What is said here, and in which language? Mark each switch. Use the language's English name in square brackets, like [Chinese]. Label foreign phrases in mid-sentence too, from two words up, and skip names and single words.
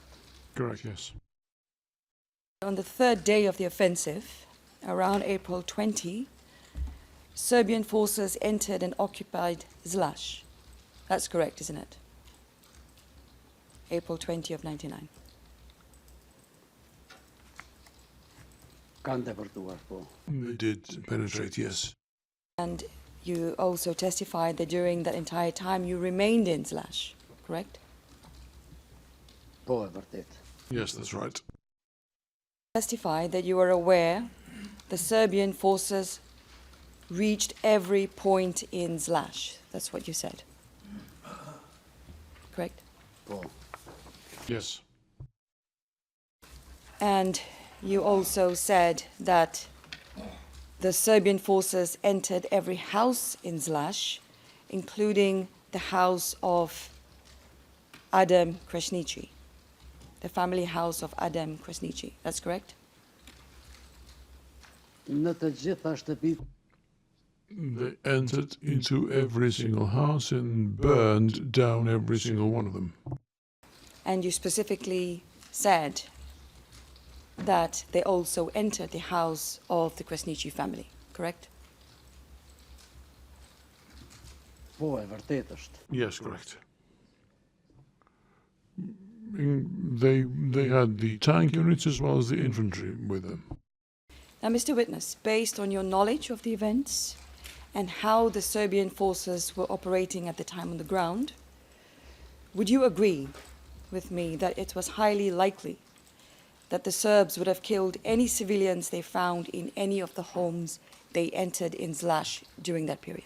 [English] Correct, yes. On the third day of the offensive, around April 20, Serbian forces entered and occupied Zlash. That's correct, isn't it? April 20 of 99. [Albanian] Kanë depërtuar, po. [English] They did penetrate, yes. And you also testified that during that entire time you remained in Zlash, correct? [Albanian] Po, e vërtet. [English] Yes, that's right. Testified that you were aware the Serbian forces reached every point in Zlash. That's what you said. Correct? [Albanian] Po. [English] Yes. And you also said that the Serbian forces entered every house in Zlash, including the house of Adem Kresnici, the family house of Adem Kresnici. That's correct? [Albanian] Në të gjitha shtëpitë [English] They entered into every single house and burned down every single one of them. And you specifically said that they also entered the house of the Kresnici family, correct? [Albanian] po, e vërtet është. [English] Yes, correct. They had the tank units as well as the infantry with them. Now, Mr. Witness, based on your knowledge of the events and how the Serbian forces were operating at the time on the ground, would you agree with me that it was highly likely that the Serbs would have killed any civilians they found in any of the homes they entered in Zlash during that period?